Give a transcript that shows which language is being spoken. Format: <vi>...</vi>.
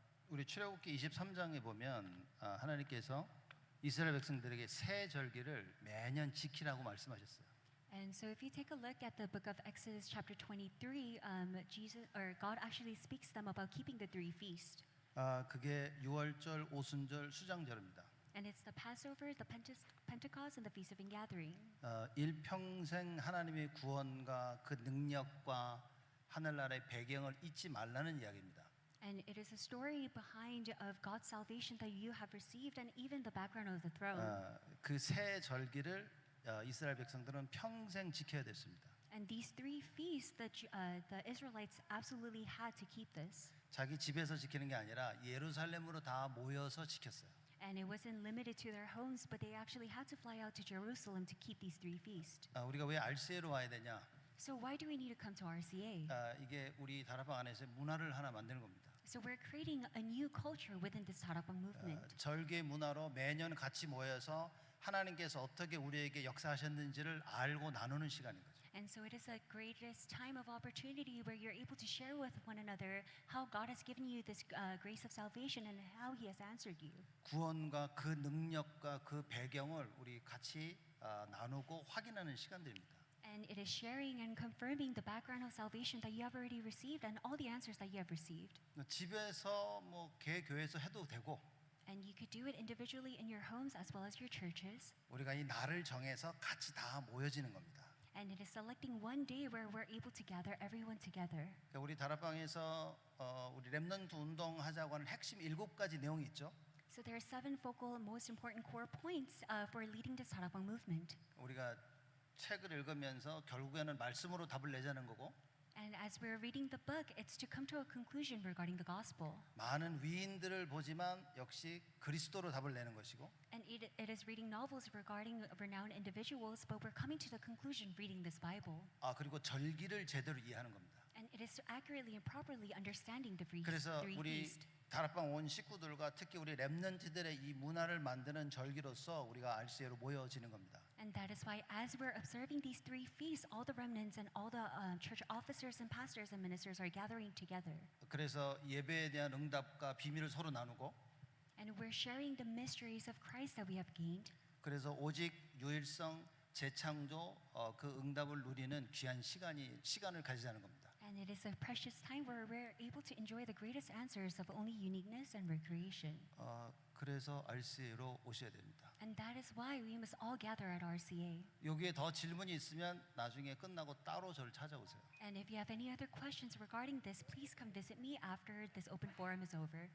<ko>우리 출애굽기 23장에 보면 하나님께서 이스라엘 백성들에게 새 절기를 매년 지키라고 말씀하셨어요.</ko> <en>And so if you take a look at the book of Exodus chapter 23, God actually speaks to them about keeping the three feasts.</en> <ko>그게 유월절, 오순절, 수장절입니다.</ko> <en>And it's the Passover, the Pentecost, and the Feast of Ingathering.</en> <ko>일평생 하나님의 구원과 그 능력과 하늘나라의 배경을 잊지 말라는 이야기입니다.</ko> <en>And it is a story behind of God's salvation that you have received and even the background of the throne.</en> <ko>그 새 절기를 이스라엘 백성들은 평생 지켜야 됐습니다.</ko> <en>And these three feasts that the Israelites absolutely had to keep this.</en> <ko>자기 집에서 지키는 게 아니라 예루살렘으로 다 모여서 지켰어요.</ko> <en>And it wasn't limited to their homes, but they actually had to fly out to Jerusalem to keep these three feasts.</en> <ko>우리가 왜 RCA로 와야 되냐?</ko> <en>So why do we need to come to RCA?</en> <ko>이게 우리 다락방 안에서 문화를 하나 만드는 겁니다.</ko> <en>So we're creating a new culture within this 다락방 movement.</en> <ko>절개 문화로 매년 같이 모여서 하나님께서 어떻게 우리에게 역사하셨는지를 알고 나누는 시간인 거죠.</ko> <en>And so it is the greatest time of opportunity where you're able to share with one another how God has given you this grace of salvation and how He has answered you.</en> <ko>구원과 그 능력과 그 배경을 우리 같이 나누고 확인하는 시간들입니다.</ko> <en>And it is sharing and confirming the background of salvation that you have already received and all the answers that you have received.</en> <ko>집에서 뭐 개교회에서 해도 되고</ko> <en>And you could do it individually in your homes as well as your churches.</en> <ko>우리가 이 날을 정해서 같이 다 모여지는 겁니다.</ko> <en>And it is selecting one day where we're able to gather everyone together.</en> <ko>그러니까 우리 다락방에서 우리 렘넌트 운동하자고 하는 핵심 7가지 내용이 있죠.</ko> <en>So there are 7 focal, most important core points for leading this 다락방 movement.</en> <ko>우리가 책을 읽으면서 결국에는 말씀으로 답을 내자는 거고</ko> <en>And as we're reading the book, it's to come to a conclusion regarding the gospel.</en> <ko>많은 위인들을 보지만 역시 그리스도로 답을 내는 것이고</ko> <en>And it is reading novels regarding renowned individuals, but we're coming to the conclusion reading this Bible.</en> <ko>그리고 절기를 제대로 이해하는 겁니다.</ko> <en>And it is accurately and properly understanding the</en> <ko>그래서</ko> <en>three</en> <ko>우리</ko> <en>feasts.</en> <ko>다락방 온 식구들과 특히 우리 렘넌트들의 이 문화를 만드는 절기로서 우리가 RCA로 모여지는 겁니다.</ko> <en>And that is why as we're observing these three feasts, all the remnants and all the church officers and pastors and ministers are gathering together.</en> <ko>그래서 예배에 대한 응답과 비밀을 서로 나누고</ko> <en>And we're sharing the mysteries of Christ that we have gained.</en> <ko>그래서 오직 유일성 재창조 그 응답을 누리는 귀한 시간을 가지자는 겁니다.</ko> <en>And it is a precious time where we're able to enjoy the greatest answers of only uniqueness and recreation.</en> <ko>그래서 RCA로 오셔야 됩니다.</ko> <en>And that is why we must all gather at RCA.</en> <ko>여기에 더 질문이 있으면 나중에 끝나고 따로 저를 찾아오세요.</ko> <en>And if you have any other questions regarding this, please come visit me after this open forum is over.</en>